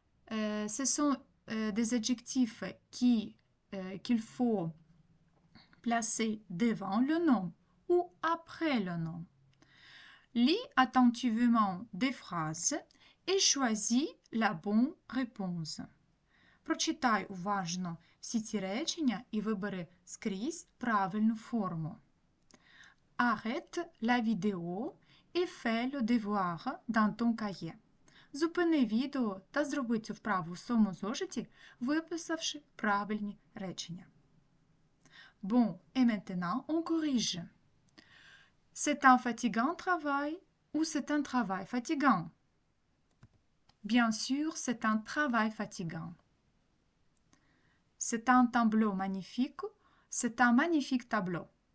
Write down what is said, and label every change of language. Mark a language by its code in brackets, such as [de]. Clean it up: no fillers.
[fr] Ce sont des adjectifs qu'il faut placer devant le nom ou après le nom. Lis attentivement des phrases et choisis la bonne réponse. [uk] Прочитай уважно всі ці речення і вибери скрізь правильну форму. [fr] Arrête la vidéo et fais le devoir dans ton cahier. [uk] Зупини відео та зроби цю вправу в своєму зошиті, виписавши правильні речення. [fr] Bon, et maintenant, on corrige. C'est un fatigant travail ou c'est un travail fatigant? Bien sûr, c'est un travail fatigant. C'est un tableau magnifique, c'est un magnifique tableau.